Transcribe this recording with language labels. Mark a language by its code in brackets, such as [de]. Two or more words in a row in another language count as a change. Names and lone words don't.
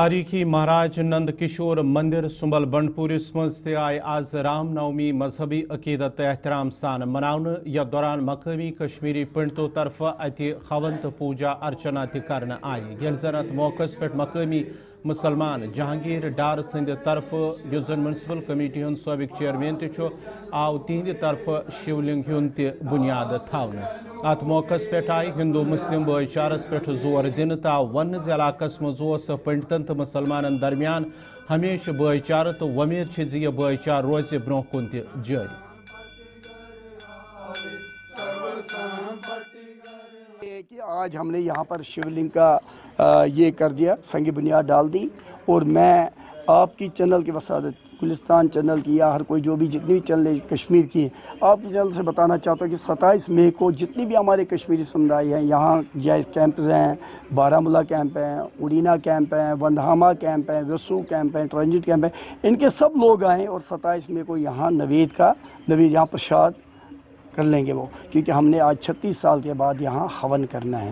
[ks] तारीखी महाराज नंद किशोर मंदिर सुंबल बंडपुरिस मज आय आज राम नवमी मजहबी अकीदत एहतराम सान मनाने यथ दौरान मकामी कश्मीरी पंडितों तरफ अति हवन तो पूजा अर्चना कर आई ये जन अत मौके पे मकामी मुसलमान जहांगीर डार सद तरफ युस जन म्यूनसिपल कमेटी हूं सबक चेयरमैन आव तिहद तरफ शिवलिंग हुंद बुनियाद थावने अत मौके पे आई हिंदू मुस्लिम भाईचारस पे जोर दिन तो आव वन इलाकस मज पंडितन तो मुसलमान दरमियान हमेशा भाईचार तो वमीद यह भाईचार रोज ब्रोह कुन जारी। [hi] कि आज हमने यहाँ पर शिवलिंग का ये कर दिया, संग बुनियाद डाल दी। और मैं आपकी चैनल की वसादत, गुलिस्तान चैनल की या हर कोई जो भी जितनी भी चैनल कश्मीर की आपकी चैनल से बताना चाहता हूँ कि 27 मई को जितनी भी हमारे कश्मीरी समुदाय हैं, यहाँ जायज़ कैंप्स हैं, बारामूला कैंप हैं, उड़ीना कैंप हैं, वंदहामा कैंप हैं, वसू कैंप हैं, ट्रांजिट कैंप हैं, इनके सब लोग आएँ और 27 मई को यहाँ नवेद यहाँ प्रसाद कर लेंगे वो, क्योंकि हमने आज 36 साल के बाद यहाँ हवन करना है।